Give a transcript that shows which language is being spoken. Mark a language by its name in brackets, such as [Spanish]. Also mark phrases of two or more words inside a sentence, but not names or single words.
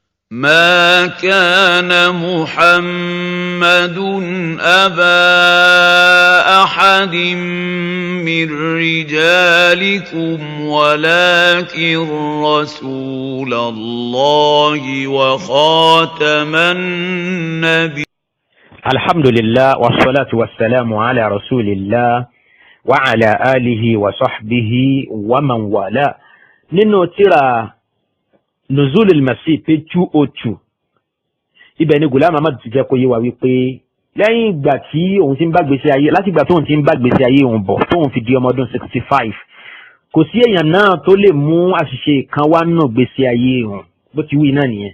[Arabic] ما كان محمد أبا أحد من رجالكم ولكن رسول الله وخاتم النبي. الحمد لله والصلاة والسلام على رسول الله وعلى آله وصحبه ومن والاه. [Yoruba] nínú tírà Nuzul al-Masih page 202 ibẹ̀ ni Ghulam Ahmad ti jẹ́ kó yé wa wípé lẹ́yìn ìgbà tí òun ti ń bá gbèsè ayé láti ìgbà tóun ti ń bá gbèsè ayé òun bọ̀ tóun fi di ọmọ ọdún 65 kò sí èèyàn náà tó lè mú àṣìṣe kan wá nínú gbèsè ayé òun bó ti wí náà nìyẹn.